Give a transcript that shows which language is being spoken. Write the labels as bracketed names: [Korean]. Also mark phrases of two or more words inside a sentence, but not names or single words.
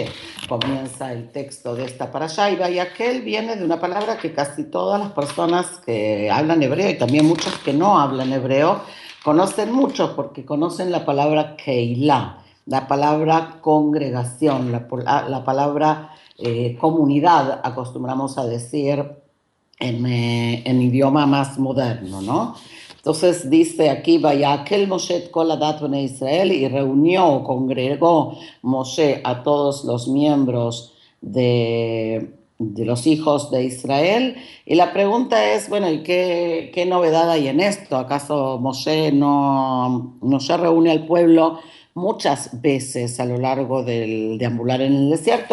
[Spanish] Comienza el texto de esta parashá y Vayakel viene de una palabra que casi todas las personas que hablan hebreo y también muchos que no hablan hebreo conocen mucho porque conocen la palabra Keilah, la palabra congregación, la palabra comunidad, acostumbramos a decir en idioma más moderno, ¿no? Entonces dice aquí, [Hebrew] ויקהל משה את כל עדת בני ישראל, [Spanish] y reunió, congregó Moshe a todos los miembros de los hijos de Israel. Y la pregunta es, bueno, ¿y qué novedad hay en esto? ¿Acaso Moshe no se reúne al pueblo muchas veces a lo largo del deambular en el desierto?